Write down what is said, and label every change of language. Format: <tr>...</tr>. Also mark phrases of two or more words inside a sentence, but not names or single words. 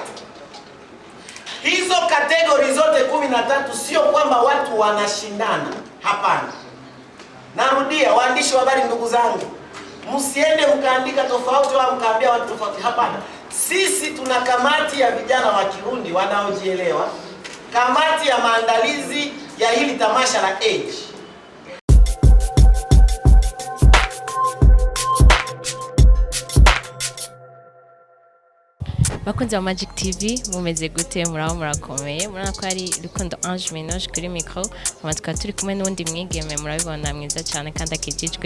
<sw>Hizo kategori zote 13 sio kwamba watu wanashindana, hapana. Narudia, waandishi wa habari ndugu zangu, msiende mkaandika tofauti au mkaambia watu tofauti, hapana. Sisi tuna kamati ya vijana wa Kirundi wanaojielewa, kamati ya maandalizi ya hili tamasha la Edge.</sw> <rn>Bakunzi wa Magic TV, mumeze gute? Muraho murakomeye. Murana ko ari Rukundo Ange Ménage kuri micro, amatwa turi kumwe n'undi mwigeme murabibona mwiza cyane kandi akijijwe.</rn>